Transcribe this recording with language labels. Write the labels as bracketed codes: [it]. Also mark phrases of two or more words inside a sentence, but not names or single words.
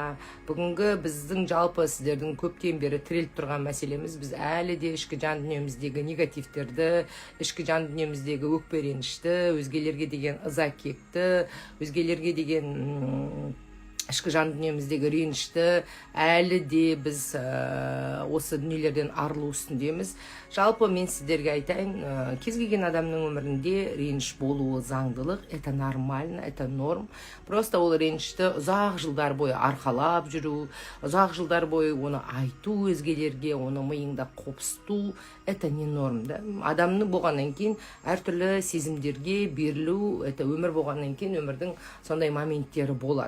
[kk] Бүгінгі біздің жалпы сіздердің көптен бері тіреліп тұрған мәселеміз, біз әлі де ішкі жан дүниеміздегі негативтерді, ішкі жан дүниеміздегі өкпе-ренішті, өзгелерге деген ыза кекті, өзгелерге деген ішкі жан дүниеміздегі ренішті әлі де біз осы дүниелерден арылу үстіндеміз. Жалпы мен сіздерге айтайын, кез келген адамның өмірінде реніш болуы заңдылық, [ru] это нормально, это норм. [kk] Просто ол ренішті ұзақ жылдар бойы арқалап жүру, ұзақ жылдар бойы оны айту өзгелерге, оны миыңда қопсыту, [ru] это не норм. [kk] Адамның болғаннан кейін әртүрлі сезімдерге берілу, это өмір болғаннан кейін өмірдің сондай моменттері болады.